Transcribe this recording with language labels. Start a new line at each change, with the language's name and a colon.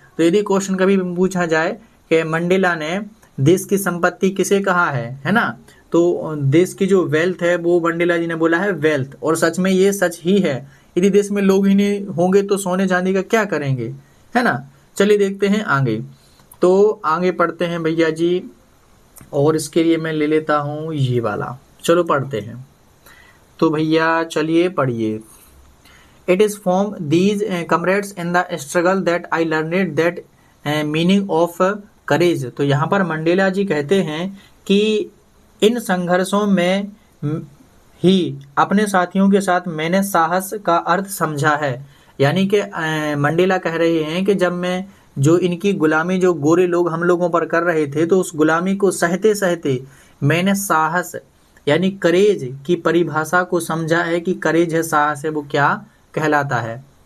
Hindi: तो यदि क्वेश्चन कभी पूछा जाए कि मंडेला ने देश की संपत्ति किसे कहा है ना, तो देश की जो वेल्थ है वो मंडेला जी ने बोला है वेल्थ. और सच में ये सच ही है. यदि देश में लोग ही नहीं होंगे तो सोने चांदी का क्या करेंगे, है ना. चलिए देखते हैं आगे. तो आगे पढ़ते हैं भैया जी, और इसके लिए मैं ले लेता हूँ ये वाला. चलो पढ़ते हैं. तो भैया चलिए पढ़िए.
English: It is from these comrades in the struggle that I learned that meaning of courage.
Hindi: तो यहाँ पर मंडेला जी कहते हैं कि इन संघर्षों में ही अपने साथियों के साथ मैंने साहस का अर्थ समझा है. यानी कि मंडेला कह रहे हैं कि जब मैं जो इनकी गुलामी जो गोरे लोग हम लोगों पर कर रहे थे, तो उस गुलामी को सहते सहते मैंने साहस यानी करेज की परिभाषा को समझा है कि करेज है, साहस है, वो क्या कहलाता है.